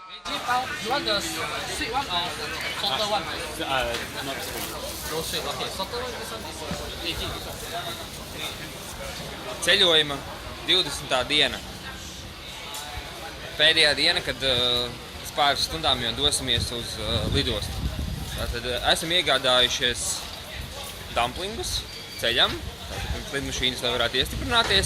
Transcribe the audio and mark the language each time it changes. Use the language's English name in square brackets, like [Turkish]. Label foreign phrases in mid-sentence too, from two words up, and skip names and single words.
[English] You want the sweet one or salted one? Not sweet. No sweet. Okay, salted one. This one is 18. This one. [Latvian] Ceļojuma 20. diena. Pēdējā diena, kad pēc pāris stundām jau dosimies uz lidostu. Tātad esam iegādājušies dumplingus ceļam, tātad pirms lidmašīnas lai varētu iestiprināties.